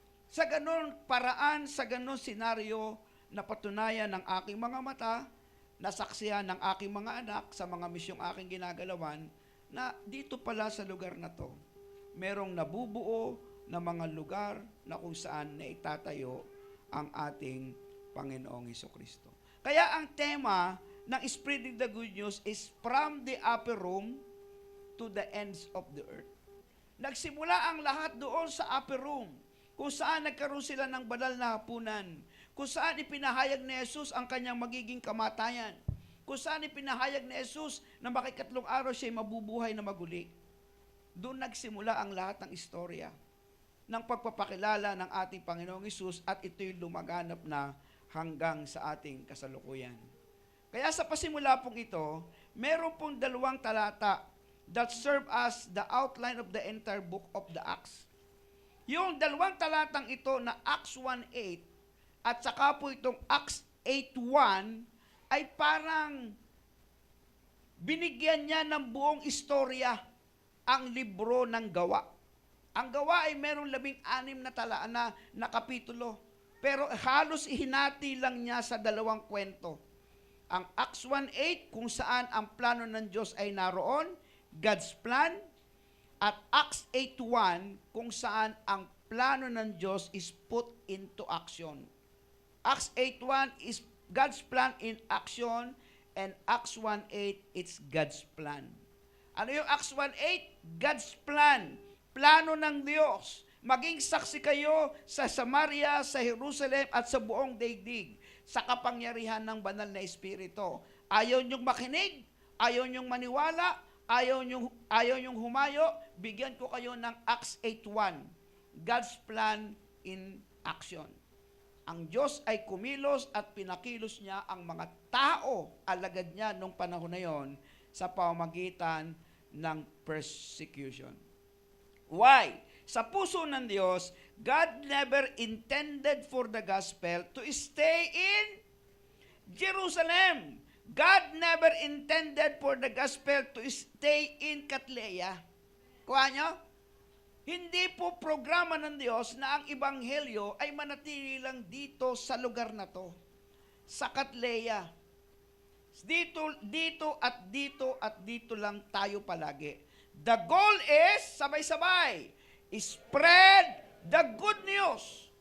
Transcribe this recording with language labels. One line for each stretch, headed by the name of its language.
Filipino: Sa ganon paraan, sa ganon senaryo, napatunayan ng aking mga mata, nasaksihan ng aking mga anak sa mga misyong aking ginagalawan, na dito pala sa lugar na to, merong nabubuo na mga lugar na kung saan na itatayo ang ating Panginoong Hesukristo. Kaya ang tema
English: ng spreading the good news is from the upper room to the ends of the earth.
Filipino: Nagsimula ang lahat doon sa upper room, kung saan nagkaroon sila ng banal na hapunan, kung saan ipinahayag ni Jesus ang kanyang magiging kamatayan, kung saan ipinahayag ni Jesus na makikatlong araw siya mabubuhay na maguli. Doon nagsimula ang lahat ng istorya ng pagpapakilala ng ating Panginoong Hesus, at ito'y lumaganap na hanggang sa ating kasalukuyan. Kaya sa pasimula pong ito, meron pong 2 talata
English: that serve as the outline of the entire book of the Acts.
Filipino: Yung 2 talatang ito na Acts 1:8 at saka po itong Acts 8:1 ay parang binigyan niya ng buong istorya ang libro ng Gawa. Ang Gawa ay meron 16 na kapitulo, pero halos ihinati lang niya sa 2 kwento. Ang Acts 1:8 kung saan ang plano ng Diyos ay naroon, God's plan, at Acts 8:1 kung saan ang plano ng Diyos
English: is put into action. Acts 8:1 is God's plan in action, and Acts 1:8 it's God's plan.
Filipino: Ano yung Acts 1:8? God's plan. Plano ng Diyos. Maging saksi kayo sa Samaria, sa Jerusalem, at sa buong daigdig sa kapangyarihan ng banal na Espiritu. Ayaw niyong makinig, ayaw niyong maniwala, ayaw niyong humayo, bigyan ko kayo ng Acts 8:1.
English: God's plan in action.
Filipino: Ang Diyos ay kumilos at pinakilos niya ang mga tao, alagad niya nung panahon na yon, sa pamamagitan ng persecution.
English: Why?
Filipino: Sa puso ng Diyos,
English: God never intended for the gospel to stay in Jerusalem. God never intended for the gospel to stay in Catleya.
Filipino: Kuha nyo? Hindi po programa ng Diyos na ang ebanghelyo ay manatili lang dito sa lugar na to, sa Catleya. Dito at dito lang tayo palagi.
English: The goal is, sabay-sabay, spread the good news.